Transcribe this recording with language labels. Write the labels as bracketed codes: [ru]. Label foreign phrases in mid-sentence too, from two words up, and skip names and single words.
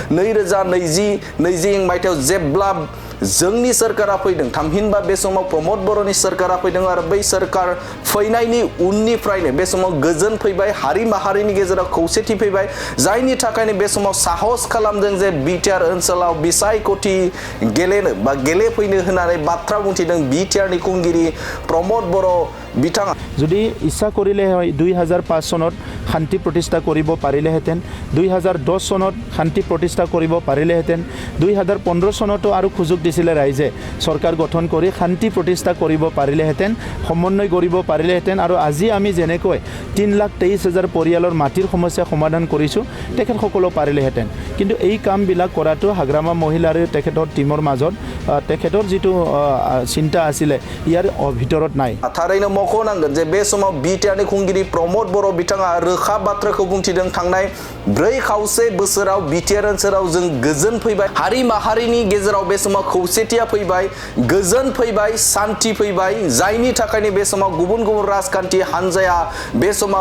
[brx] 2020 मायथाइयाव जेब्ला जोंनि सरकारा फैदों थामहिनबा बे समाव प्रमोद बर'नि सरकारा फैदों आरो बै सरकार फैनायनि उननिफ्रायनो बे समाव गोजोन फैबाय हारि माहारिनि गेजेराव खौसेथि फैबाय जायनि थाखायनो बे समाव साहस खालामदों जे Btr ओनसोलाव बिसायख'थि गेलेनो बा गेलेफैनो होननानै बाथ्रा बुंथिदों Btr नि खुंगिरि प्रमोद बर' बिथाङा [as] যদি ইচ্ছা কৰিলে হয় 2005 চনত শান্তি প্ৰতিষ্ঠা কৰিব পাৰিলেহেঁতেন 2010 চনত শান্তি প্ৰতিষ্ঠা কৰিব পাৰিলেহেঁতেন 2015 চনতো আৰু সুযোগ দিছিলে ৰাইজে চৰকাৰ গঠন কৰি শান্তি প্ৰতিষ্ঠা কৰিব পাৰিলেহেঁতেন সমন্বয় কৰিব পাৰিলেহেঁতেন আৰু আজি আমি যেনেকৈ 3,23,000 পৰিয়ালৰ মাটিৰ সমস্যা সমাধান কৰিছোঁ তেখেতসকলো পাৰিলেহেঁতেন কিন্তু এই কামবিলাক কৰাটো হাগ্ৰামা মহিলাৰ তেখেতৰ টিমৰ মাজত তেখেতৰ যিটো চিন্তা আছিলে ইয়াৰ ভিতৰত নাই [brx] थारैनो मख'नांगोन जे बे समाव Btr नि खुंगिरि प्रमोद बर' बिथाङा रोखा बाथ्राखौ बुंथिदों थांनाय 4 बोसोराव Btr ओनसोलाव जों गोजोन फैबाय हारि माहारिनि गेजेराव बे समाव खौसेथिया फैबाय गोजोन फैबाय शान्ति फैबाय जायनि थाखायनो बे समाव गुबुन राजखान्थि हानजाया बे समाव